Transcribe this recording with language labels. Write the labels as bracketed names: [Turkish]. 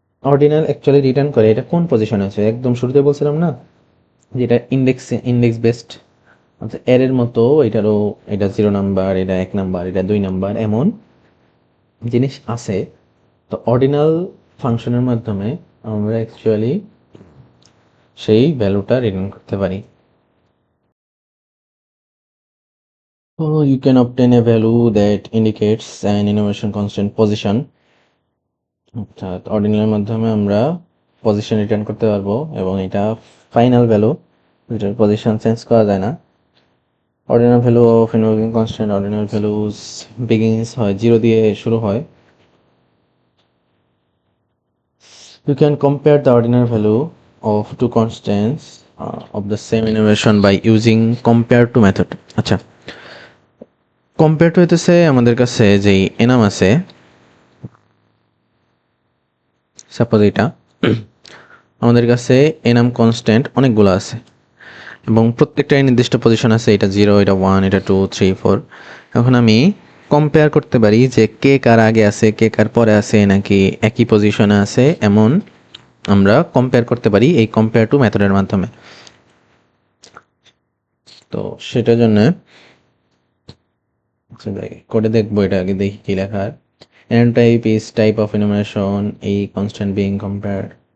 [Bangla] Ordinal actually return করে এটা কোন পজিশনে আছে, একদম শুরুতে বলছিলাম না যেটা ইন্ডেক্স বেসড, আচ্ছা এর মতো এটারও, এটা 0 নাম্বার, এটা 1 নাম্বার, এটা 2 নাম্বার, এমন জিনিস আছে। তো অর্ডিনাল ফাংশনের মাধ্যমে আমরা অ্যাকচুয়ালি সেই ভ্যালুটা রিটার্ন করতে পারি। [English] So you can obtain a value that indicates an innovation constant position. [Bangla] অর্থাৎ অর্ডিনালের মাধ্যমে আমরা পজিশন রিটার্ন করতে পারবো এবং এটা ফাইনাল ভ্যালু, এটার পজিশন চেঞ্জ করা যায় না। [English] ordinal value of invoking constant, ordinal values begins [Bangla] হয় 0 দিয়ে শুরু হয়। [English] You can compare the ordinal value of two constants of the same innovation by using compare to method. [Bangla] আচ্ছা কম্পেয়ার টু হইতেছে আমাদের কাছে যেই এনাম আছে, সাপোজ এটা আমাদের কাছে এনাম কনস্ট্যান্ট অনেকগুলো আছে এবং প্রত্যেকটাই নির্দিষ্ট পজিশন আছে, এটা 0, এটা 1, এটা 2, 3, 4। এখন আমি কম্পেয়ার করতে পারি যে কে কার আগে আছে, কে কার পরে আছে, নাকি একই পজিশনে আছে, এমন আমরা কম্পেয়ার করতে পারি এই কম্পেয়ার টু মেথডের মাধ্যমে। তো সেটার জন্য কোডে দেখবো, এটা আগে দেখি কি লেখা। [English] enum type is type of enumeration, a constant being compared।